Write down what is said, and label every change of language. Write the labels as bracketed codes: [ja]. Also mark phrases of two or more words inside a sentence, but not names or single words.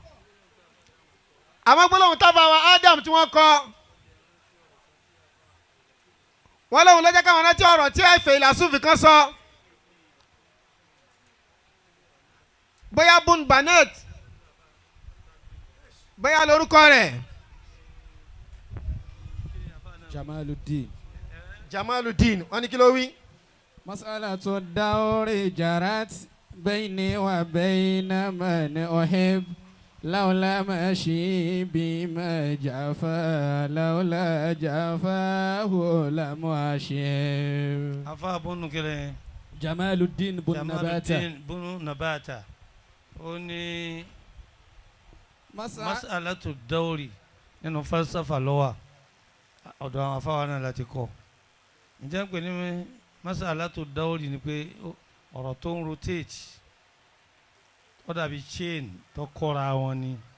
[yo] àwọn gbólóhùn táfáà Ádámù tí wọ́n kọ wọ́n lóhùn lọ́jọ́ káwọn rántí ọ̀rọ̀ tí ẹ̀fẹ̀ ìlàsúfì kan sọ bóyá Bun Banet bóyá lórúkọ rẹ̀ Jamaluddin wọ́n ní kí ló wí. [ar] مسألة الدور جرت بيني وبين من أحب لولا مشيبي ما جفا لولا جفاه لم أشب. afa bunu kele [yo] Jamaluddin bun Nabata ó ní [ar] مسألة الدور [yo] nínú falsafa lọ́wọ́ ọ̀dọ̀ àwọn afáwa náà láti kọ́ ǹjẹ́ ń pè ní [ar] مسألة الدور [yo] ni pé ọ̀rọ̀ tó ń rotate ó dàbí chain tó kọ́ra wọn ni